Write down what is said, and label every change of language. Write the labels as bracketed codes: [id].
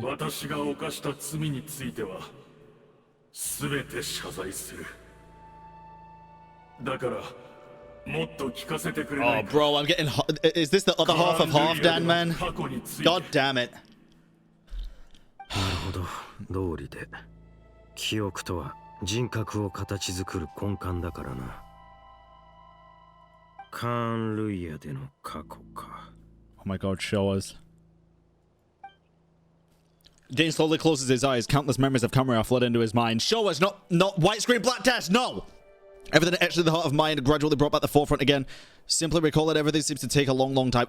[ja] 私が犯した罪については全て謝罪する。だからもっと聞かせてくれない [en] Oh, [ja] か。 [en] bro, I'm getting. Is this the other half of Halfdan, man? God damn it. [ja] なるほど、通りで。記憶とは人格を形作る根幹だからな。カーン・ルイヤでの過去か。 [en] Oh my god, show us. Dane slowly closes his eyes. Countless memories of Camera flood into his mind. Show us, not widescreen black test, no! Everything etched in the heart of mind gradually brought back the forefront again. Simply recall that everything seems to take a long, long time.